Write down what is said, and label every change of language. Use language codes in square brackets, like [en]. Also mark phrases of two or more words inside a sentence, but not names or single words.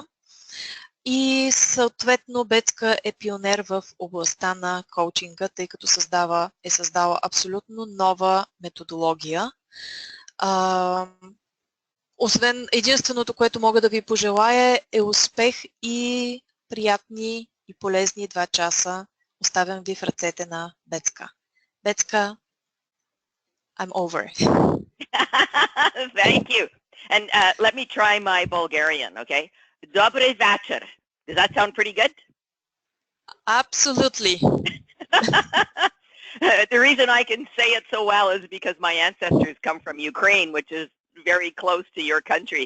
[bg] И съответно Betska е пионер в областта на коучинга, тъй като е създала абсолютно нова методология. Освен единственото, което мога да ви пожелая, е успех и приятни и полезни 2 часа. Оставям ви в ръцете на Betska. Betska, [en] I'm over. Thank you. And let me try my Bulgarian, okay? [bg] Добър вечер. [en] Does that sound pretty good? Absolutely. The reason I can say it so well is because my ancestors come from Ukraine, which is very close to your country.